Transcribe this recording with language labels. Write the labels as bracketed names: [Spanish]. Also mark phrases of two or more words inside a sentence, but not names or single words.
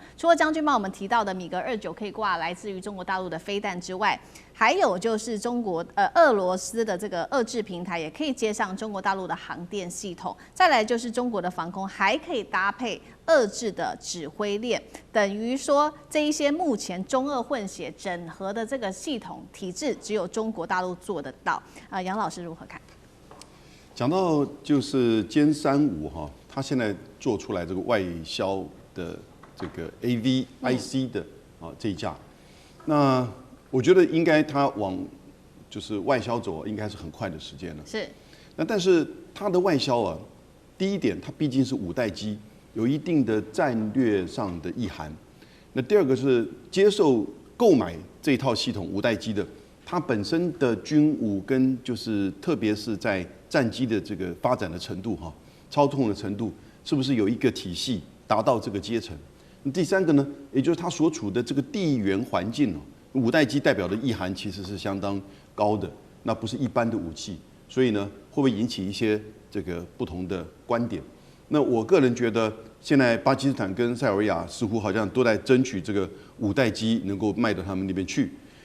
[Chinese] 除了將軍幫我們提到的米格29可以掛來自於中國大陸的飛彈之外，還有就是俄羅斯的這個遏制平台也可以接上中國大陸的航電系統，再來就是中國的防空還可以搭配遏制的指揮鏈，等於說這一些目前中俄混血整合的這個系統體制，只有中國大陸做得到。楊老師如何看？講到就是殲35哈，它現在做出來這個外銷的這個 AVIC 的這一架，那我覺得應該它往就是外銷走，應該是很快的時間了。是。那但是它的外銷啊，第一點它畢竟是五代機，有一定的戰略上的意涵。那第二個是接受購買這一套系統五代機的，它本身的軍武跟就是特別是在戰機的這個發展的程度哈，操控的程度，是不是有一個體系達到這個階層？第三個呢，也就是它所處的這個地緣環境哦。五代機代表的意涵其實是相當高的，那不是一般的武器，所以呢，會不會引起一些這個不同的觀點？那我個人覺得，現在巴基斯坦跟塞爾維亞似乎好像都在爭取這個五代機能夠賣到他們那邊去。